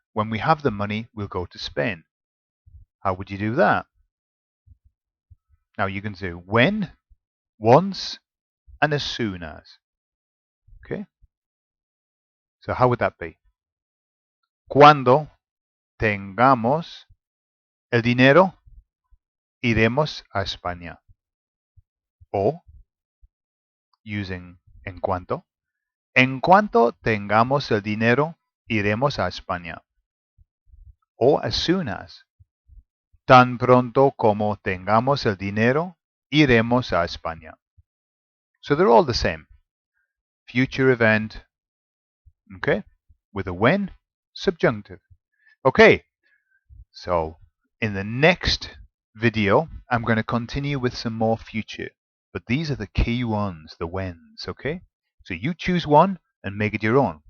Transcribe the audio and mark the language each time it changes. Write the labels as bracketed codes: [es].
[en] When we have the money, we'll go to Spain. How would you do that? Now you can say when, once, and as soon as. Okay? So how would that be? [es] Cuando tengamos el dinero, iremos a España. O, using en cuanto tengamos el dinero, iremos a España. [en] or as soon as. [es] Tan pronto como tengamos el dinero, iremos a España. [en] So they're all the same. Future event, okay, with a when, subjunctive. Okay, so in the next video, I'm going to continue with some more future. But these are the key ones, the whens, okay? So you choose one and make it your own.